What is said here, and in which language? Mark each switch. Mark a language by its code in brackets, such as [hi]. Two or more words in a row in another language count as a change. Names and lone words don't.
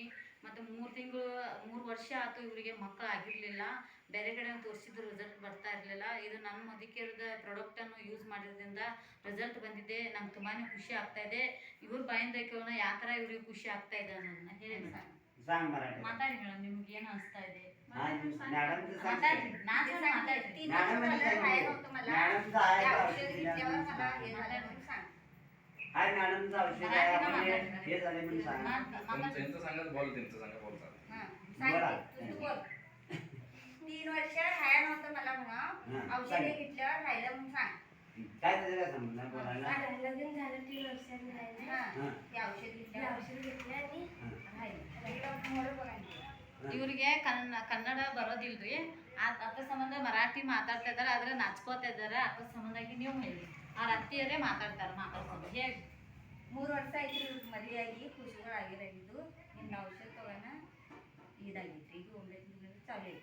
[kn] ಮತ್ತು 3 ವರ್ಷ ಆಯಿತು ಇವರಿಗೆ ಮಕ್ಕಳು ಆಗಿರಲಿಲ್ಲ. ಬೇರೆ ಕಡೆ ತೋರಿಸಿದ್ರು ರಿಸಲ್ಟ್ ಬರ್ತಾ ಇರಲಿಲ್ಲ. ಇದು ನನ್ನ ಮುದಿಕೆಯರದ ಪ್ರಾಡಕ್ಟನ್ನು ಯೂಸ್ ಮಾಡಿದ್ರಿಂದ ರಿಸಲ್ಟ್ ಬಂದಿದೆ. ನಂಗೆ ತುಂಬಾ ಖುಷಿ ಆಗ್ತಾ ಇದೆ. ಇವ್ರ ಬಾಯಿಂದ ಕೇಳೋಣ ಯಾವ ಥರ ಇವ್ರಿಗೆ ಖುಷಿ ಆಗ್ತಾ ಇದೆ ಅನ್ನೋದನ್ನ ಹೇಳಿ ಸರ್. ಮಾತಾಡಿ ಮೇಡಮ್, ನಿಮ್ಗೆ ಏನು ಅನಿಸ್ತಾ ಇದೆ? [mr] हाय मॅडमचं औषध आहे आपण हे झाले म्हणून सांगा. त्यांचं सांगा बोल, त्यांचं सांगा बोल सर. बोला. 3 वर्ष राहायला नव्हतं मला म्हणा. औषध घेतल्यावर राहिलं म्हणून सांग. काय त्याचं काय संबंध आहे बोलायला? लग्न झालं 3 वर्षात राहिलं. ते औषध घेतलं आणि राहिलं. [kn] ಇವರಿಗೆ ಕನ್ನಡ ಬರೋದಿಲ್ರಿ. ಅದ್ರ ಸಂಬಂಧ ಮರಾಠಿ ಮಾತಾಡ್ತಾ ಇದ್ದಾರೆ, ಆದರೆ ನಾಚ್ಕೋತಾ ಇದ್ದಾರೆ. ಅದ್ರ ಸಂಬಂಧಾಗಿ ನೀವು ಹೇಳಿ. ಅವ್ರ ಅತ್ತಿಯರೇ ಮಾತಾಡ್ಕೊಂಡು ಹೇಳಿ. 3 ವರ್ಷ ಆಯ್ತು ಮದುವೆಯಾಗಿ ಖುಷಿಗಳಾಗಿರಾಗಿದ್ದು. ಇನ್ನು ಔಷಧ ತಗೋಣ ಇದಾಗಿತ್ತು. ಈಗ 9 ತಿಂಗಳು ಚಾಲು ಐತಿ.